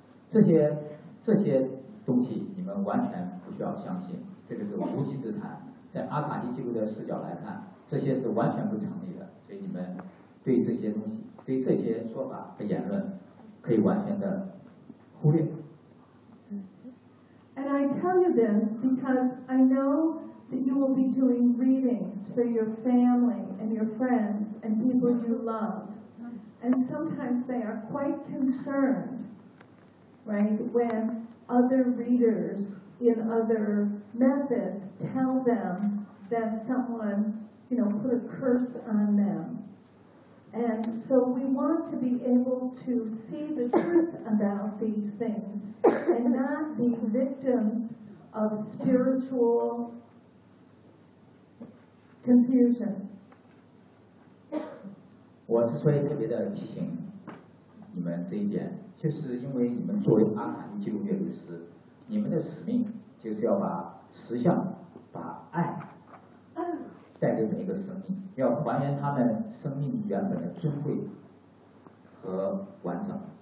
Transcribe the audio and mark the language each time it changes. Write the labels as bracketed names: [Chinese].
[Chinese] 这些东西你们完全不需要相信，这个是无稽之谈。在阿卡西记录的视角来看，这些是完全不成立的，所以你们对这些东西、对这些说法和言论可以完全的忽略。 [English] And I tell you this because I know that you will be doing readings for your family and your friends and people you love, and sometimes they are quite concerned. Right, when other readers in other methods tell them that someone, you know, put a curse on them. And so we want to be able to see the truth about these things and not be victims of spiritual confusion. [Chinese] 我之所以特别的提醒你们这一点，就是因为你们作为阿卡西记录阅读师，你们的使命就是要把实相、把爱带给每一个生命，要还原他们生命原本的尊贵和完整。